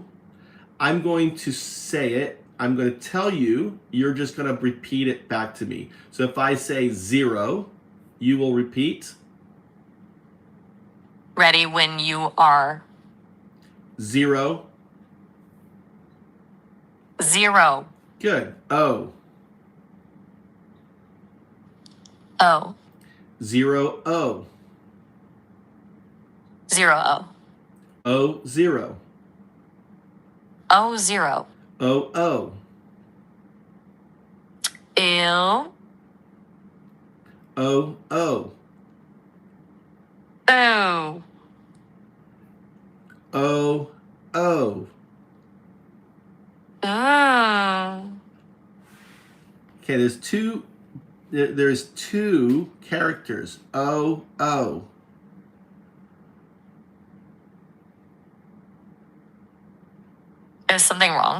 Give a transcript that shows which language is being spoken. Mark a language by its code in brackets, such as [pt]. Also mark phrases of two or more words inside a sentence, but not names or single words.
[en] I'm going to say it. I'm going to tell you. You're just going to repeat it back to me. So if I say 0, you will repeat. Ready when you are. 0. 0. Good. O. O. 0 O. 0 O. O 0. O 0. O O. Ew. O O. Oh. O O. Oh. Okay, there's two characters. O O. Is something wrong?